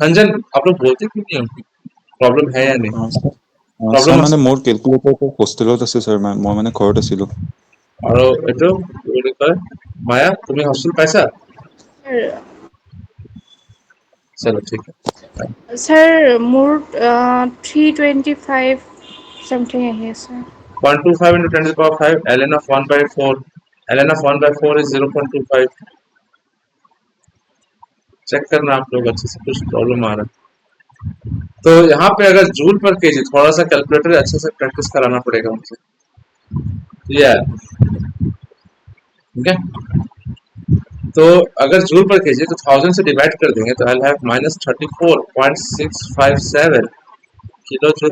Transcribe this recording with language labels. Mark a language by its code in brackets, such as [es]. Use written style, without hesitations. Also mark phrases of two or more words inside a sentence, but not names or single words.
[hi] खंजन, आप लोग बोलते क्यों नहीं हो प्रॉब्लम है या नहीं? [as] স্যাৰ [hi] प्रॉब्लम [as] মানে মোৰ কেলকুলেটৰটো হোষ্টেলত আছে স্যাৰ, মই মানে ঘৰত আছিলোঁ। আৰু এইটো কি বুলি কয়, মায়া তুমি হোষ্টেল পাইছা? Sir, চলো ঠিক আছে। sir, মোৰ 325 something আহি আছে। [en] 0.25 into 10⁵ ln of 1/4, ln of 1/4 is 0.25। [hi] चेक करना आप लोग अच्छे से, कुछ प्रॉब्लम आ रहा है तो यहाँ पे अगर जूल पर केजी, थोड़ा सा कैलकुलेटर अच्छे से प्रैक्टिस कराना पड़ेगा मुझे। ठीक है, तो अगर जूल पर केजी तो 1000 से डिवाइड कर देंगे तो [en] I have [hi] -34.657 किलो जूल पर केजी।